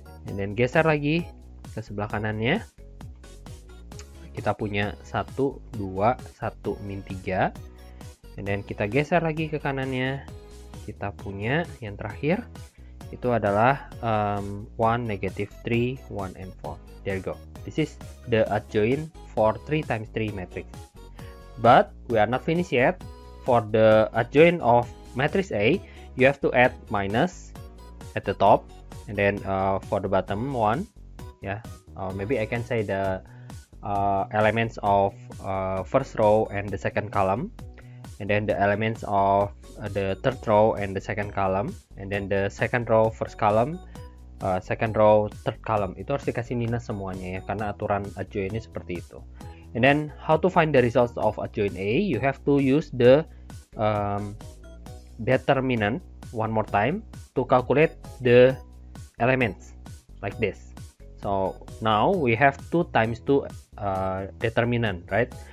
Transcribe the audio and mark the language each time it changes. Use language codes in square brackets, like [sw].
[en] And then [id] geser lagi ke sebelah kanannya. Kita punya 1, 2, 1, min 3. [en] And then [id] kita geser lagi ke kanannya. Kita punya yang terakhir. Itu adalah 1, negative 3, 1, and 4. [en] There you go. This is the adjoint for 3 times 3 matrix. But we are not finished yet. For the adjoint of matrix A, you have to add minus at the top, and then for the bottom one, yeah, maybe I can say the elements of first row and the second column, and then the elements of the third row and the second column, and then the second row first column, second row third column. [id] Itu harus dikasih minus semuanya ya, karena aturan adjoint ini seperti itu. [en] And then how to find the results of adjoint A? You have to use the determinant one more time to calculate the elements like this. So now we have 2 times 2 determinant, right?